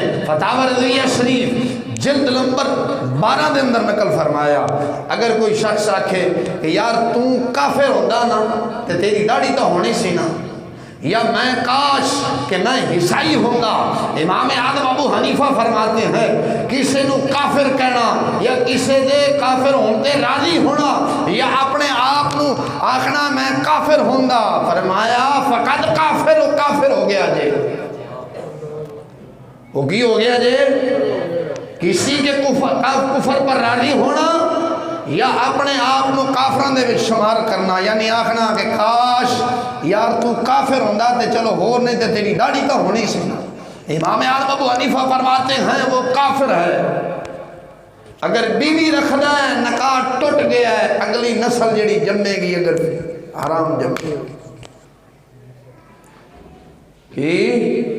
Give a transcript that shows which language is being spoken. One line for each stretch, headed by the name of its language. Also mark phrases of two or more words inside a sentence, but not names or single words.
Punjabi: فتاوی رضویہ شریف جلد نمبر 12 دے اندر نقل فرمایا، اگر کوئی شخص آکھے کہ یار تو کافر ہوندہ نا تے تیری داڑھی تو ہونی سی نا، یا میں کاش کہ میں عیسائی ہوندہ، امام اعظم ابو حنیفہ
Urdu: فرماتے ہیں
Punjabi: کسے نو کافر کہنا یا کسے دے کافر ہوندے راضی ہونا یا اپنے آپ نو آخنا میں کافر ہوندہ، فرمایا فقط کافر ہو گیا جے۔ وہ کی ہو گیا جے؟
Urdu: کسی کے کفر پر راضی ہونا
Punjabi: یا اپنے آپ نو کافران دے وچ شمار کرنا، یعنی آخنا کہ کاش یار تو کافر ہوندہ تے چلو ہور نہیں تے تیری داڑھی تو ہونی سی نا۔
Urdu: امام اعظم ابو حنیفہ فرماتے ہیں وہ کافر ہے۔
Punjabi: اگر بیوی رکھنا ہے، نکاح ٹوٹ گیا ہے، اگلی نسل جڑی جمے گی اگر حرام جمے گی۔